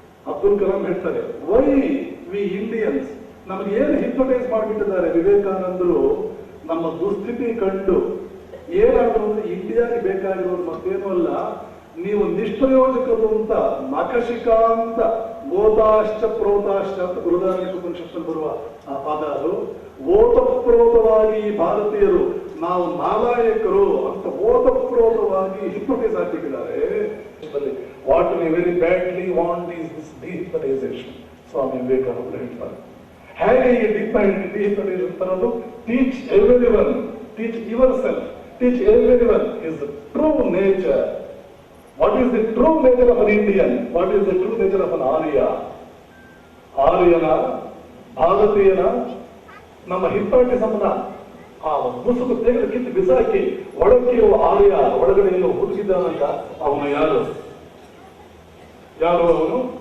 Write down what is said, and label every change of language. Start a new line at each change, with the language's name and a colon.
Kannada: ಅಬ್ದುಲ್ ಕಲಾಂ ಹೇಳ್ತಾರೆ,
English: why we Indians,
Kannada: ನಮಗೆ ಏನು ಹಿಪ್ನೋಟೈಸ್ ಮಾಡಿಬಿಟ್ಟಿದ್ದಾರೆ ವಿವೇಕಾನಂದರು, ನಮ್ಮ ದುಸ್ಥಿತಿ ಕಂಡು ಏನಾದ್ರು ಅಂದ್ರೆ ಇಂಡಿಯಾಗೆ ಬೇಕಾಗಿರೋದು ಮತ್ತೇನು ಅಲ್ಲ, ನೀವು ನಿಷ್ಪ್ರಯೋಜಕರು ಅಂತ ನಖಶಿಕಾ ಅಂತ
Sanskrit: ಓತಾಶ್ಚ ಪ್ರೋತಾಶ್ಚ
Kannada: ಅಂತ ಬೃಹದಾರಣ್ಯಕ ಉಪನಿಷತ್ತಲ್ಲಿ ಬರುವ ಆ ಪದ, ಅದು ಓತಪ್ರೋತವಾಗಿ ಭಾರತೀಯರು ನಾವು ನಾಲಾಯಕರು ಅಂತ ಓತಪ್ರೋತವಾಗಿ hypnotise ಆಗ್ಬಿಟ್ಟಿದ್ದಾರೆ.
English: What we very badly want is this dehypnotisation.
Kannada: ಸ್ವಾಮಿ ವಿವೇಕಾನಂದರು ಹೇಳ್ತಾರೆ, ಹೇಗೆ ಈ ಡಿಹಿಪ್ನಟೈಸೇಷನ್ ತರೋದು?
English: Teach everyone, teach yourself, teach everyone is true nature. What is the true nature of an Indian? What is the true nature of an Arya?
Kannada: ಆರ್ಯನ, ಭಾರತೀಯನ, ನಮ್ಮ ಹಿಪ್ನಾಟಿಸಮ್ನ ಆ ಮುಸುಕು ತೆಗೆದು ಕಿತ್ತು ಬಿಸಾಕಿ ಒಳಗೆ ಆರ್ಯ ಒಳಗಡೆ ಏನು ಹುಡುಕಿದ್ದಾನಂತ ಅವನು ಯಾರು? ಅವನು?